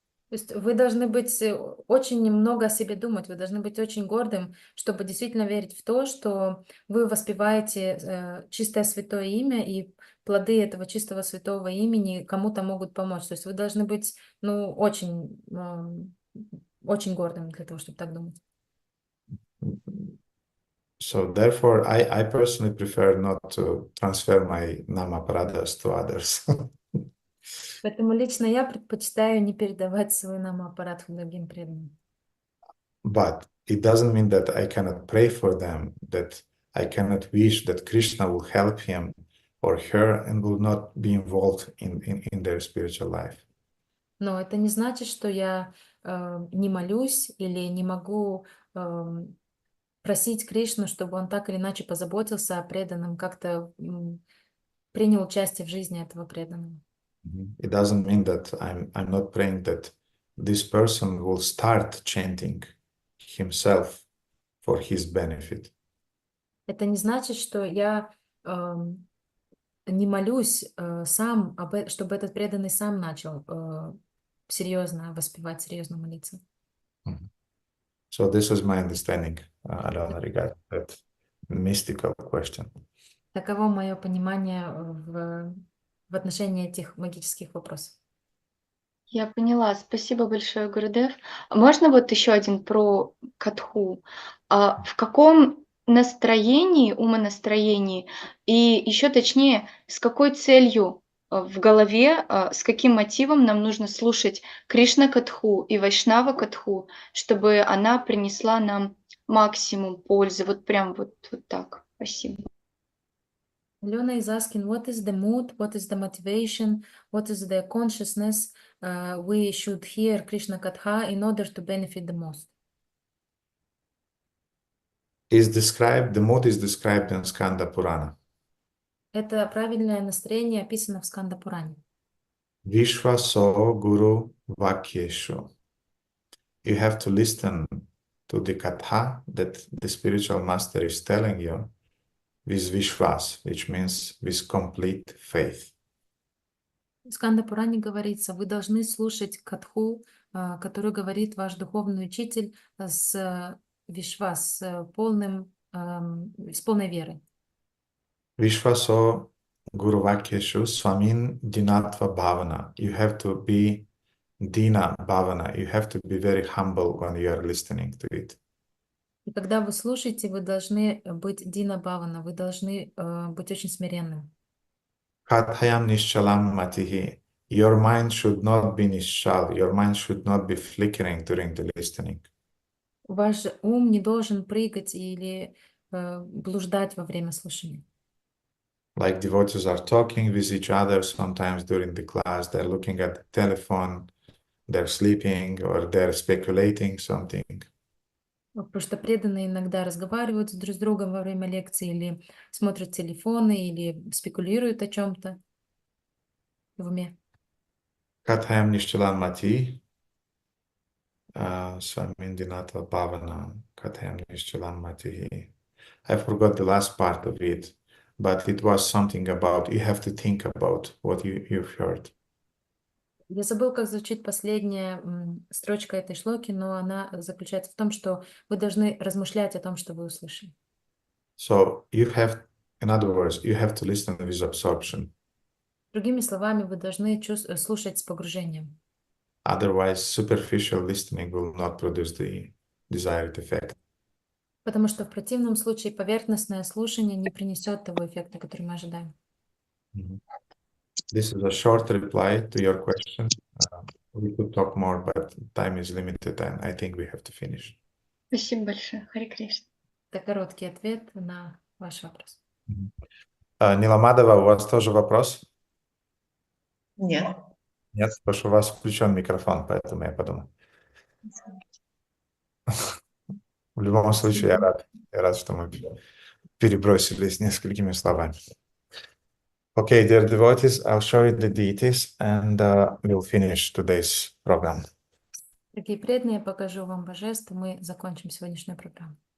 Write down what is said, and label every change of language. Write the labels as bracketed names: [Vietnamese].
[Russian] То есть вы должны быть очень немного о себе думать, вы должны быть очень гордым, чтобы действительно верить в то, что вы воспеваете чистое святое имя, и плоды этого чистого святого имени кому-то могут помочь. То есть вы должны быть, ну, очень гордым для того, чтобы так думать. [English] So therefore, I personally prefer not to transfer my Nama Paradas to others. [Russian] Поэтому лично я предпочитаю не передавать свой Нама-Апарадху другим преданным. [English] But it doesn't mean that I cannot pray for them, that I cannot wish that Krishna will help him or her and will not be involved in their spiritual life. [Russian] Но это не значит, что я не молюсь или не могу просить Кришну, чтобы он так или иначе позаботился о преданном, как-то принял участие в жизни этого преданного. [English] It doesn't mean that I'm not praying that this person will start chanting himself for his benefit. [Russian] Это не значит, что я не молюсь сам, чтобы этот преданный сам начал серьезно воспевать, серьезно молиться. [English] So this is my understanding, Alana, regarding that mystical question. [Russian] Таково мое понимание в отношении этих магических вопросов. Я поняла. Спасибо большое, Гурудев. Можно вот еще один про катху? В каком настроении, умонастроении, и еще точнее, с какой целью в голове, с каким мотивом нам нужно слушать Кришна катху и Вайшнава катху, чтобы она принесла нам максимум пользы? Вот прям вот так. Спасибо. [English] Alena is asking, what is the mood, what is the motivation, what is the consciousness we should hear Krishna Katha in order to benefit the most? The mood is described in Skanda Purana. [Russian] Это правильное настроение описано в Сканда Пуране. [Sanskrit] Vishvaso Guru Vakyeshu. [English] You have to listen to the katha that the spiritual master is telling you with Vishwas, which means with complete faith. [Russian] В Сканда Пуране говорится, вы должны слушать катху, которую говорит ваш духовный учитель с Вишвас, с полным с полной верой. [Sanskrit] Vishvaso Guru Vakyeshu Swamin Dinatva Bhavana. [English] You have to be Dina Bhavana. You have to be very humble when you are listening to it. [Russian] И когда вы слушаете, вы должны быть Дина Бхавана, вы должны быть очень смиренным. [Sanskrit] Kathayam Nishchalam Matihi. [English] Your mind should not be nishchal. Your mind should not be flickering during the listening. [Russian] Ваш ум не должен прыгать или блуждать во время слушания. [English] Like devotees are talking with each other sometimes during the class, they're looking at the telephone, they're sleeping, or they're speculating something. [Russian] Потому что преданные иногда разговаривают друг с другом во время лекции, или смотрят телефоны, или спекулируют о чем-то в уме. [Sanskrit] Kathayam Nishchalam Mati. Swamindinatva Bhavana. Kathayam Nishchalam Matihi. [English] I forgot the last part of it, but it was something about you have to think about what you've heard. [Russian] Я забыл, как звучит последняя строчка этой шлоки, но она заключается в том, что вы должны размышлять о том, что вы услышали. [English] So you have, in other words, you have to listen with absorption. [Russian] Другими словами, вы должны слушать с погружением. [English] Otherwise, superficial listening will not produce the desired effect. [Russian] Потому что в противном случае поверхностное слушание не принесет того эффекта, который мы ожидаем. [English] This is a short reply to your question. We could talk more, but time is limited, and I think we have to finish. [Russian] Спасибо большое. Харе Кришна. Это короткий ответ на ваш вопрос. Ниламадова, у вас тоже вопрос? Нет. Нет, потому что у вас включен микрофон, поэтому я подумал. В любом случае, я рад, что мы перебросились несколькими словами. [English] Okay, dear devotees, I'll show you the deities and we'll finish today's program. [Russian] Дорогие преданные, я покажу вам божеств, и мы закончим сегодняшнюю программу.